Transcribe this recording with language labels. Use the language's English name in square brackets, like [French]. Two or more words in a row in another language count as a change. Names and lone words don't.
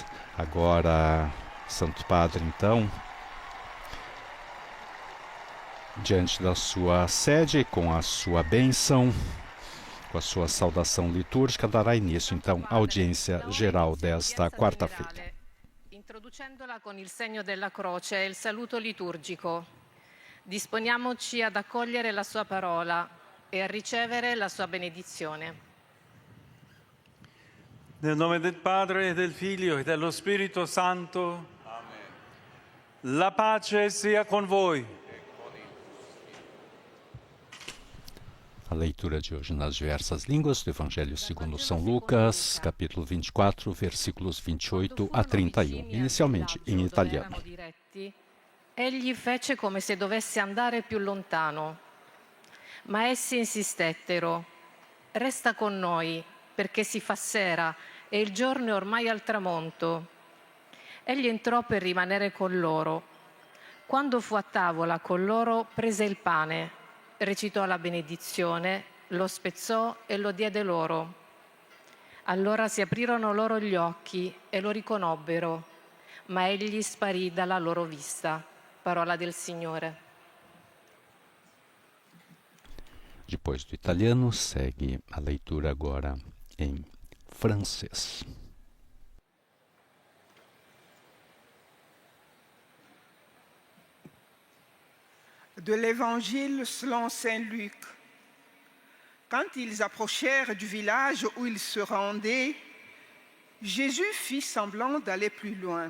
[Portuguese] Agora, Santo Padre, então, diante da sua sede, com a sua bênção, com a sua saudação litúrgica, dará início, então, à audiência geral desta quarta-feira. [Italian] Introducendola con il segno della croce e il saluto liturgico, disponiamoci ad accogliere la sua parola e a ricevere la sua benedizione. Nel nome del Padre, del Figlio e dello Spirito Santo. Amen. La pace sia con voi. [Portuguese] A leitura de hoje nas diversas línguas do Evangelho segundo São Lucas, capítulo 24, versículos 28 a 31, inicialmente em italiano. [Italian] Egli fece come se dovesse andare più lontano, ma essi insistettero: resta con noi, perché si fa sera e il giorno è ormai al tramonto. Egli entrò per rimanere con loro. Quando fu a tavola con loro, prese il pane, recitò la benedizione, lo spezzò e lo diede loro. Allora si aprirono loro gli occhi e lo riconobbero, ma egli sparì dalla loro vista. Parola del Signore. [Portuguese] Depois do italiano, segue a leitura agora em francês. [French] De l'Évangile selon saint Luc. Quand ils approchèrent du village où ils se rendaient, Jésus fit semblant d'aller plus loin.